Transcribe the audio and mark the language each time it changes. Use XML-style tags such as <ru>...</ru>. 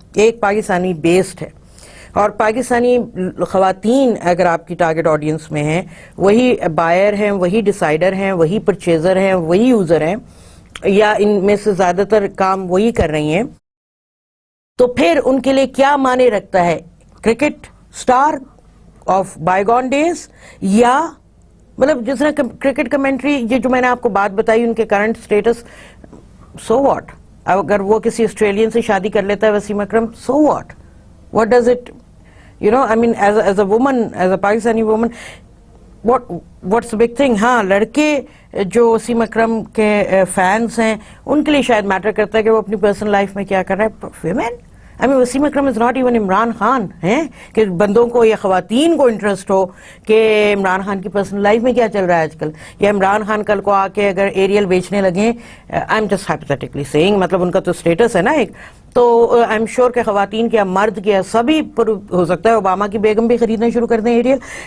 <ur>ایک پاکستانی بیسڈ ہے, اور پاکستانی خواتین اگر آپ کی ٹارگٹ آڈینس میں ہیں, وہی بائر ہیں, وہی ڈیسائیڈر ہیں, وہی پرچیزر ہیں, وہی یوزر ہیں, یا ان میں سے زیادہ تر کام وہی کر رہی ہیں. تو پھر ان کے لیے کیا معنی رکھتا ہے</ur> <en>cricket star of bygone days,</en> <ur>یا مطلب جس طرح کرکٹ کمنٹری یہ جو میں نے آپ کو بات بتائی ان کے کرنٹ سٹیٹس,</ur> <en>So what.</en> <ur>اگر وہ کسی آسٹریلین سے شادی کر لیتا ہے وسیم اکرم,</ur> <en>So what, what does it, I mean as a woman, as a Pakistani woman, what's the big thing.</en> <ur>ہاں لڑکے جو وسیم اکرم کے فینس ہیں ان کے لیے شاید میٹر کرتا ہے کہ وہ اپنی پرسنل لائف میں کیا کر رہا ہے. Women, Wasim Akram</ur> <en>is not even</en> <ur>Imran Khan ہے کہ بندوں کو یا خواتین کو انٹرسٹ ہو کہ عمران خان کی پرسنل لائف میں کیا چل رہا ہے آج کل, یا عمران خان کل کو آ کے اگر ایریل بیچنے لگیں,</ur> <en>I am just hypothetically saying,</en> <ur>مطلب ان کا تو اسٹیٹس ہے نا ایک, تو</ur> <en>I am sure</en> <ur>کہ خواتین کیا مرد کیا سبھی ہو سکتا ہے اوباما کی بیگم بھی خریدنا شروع کر دیں ایریل.</ur>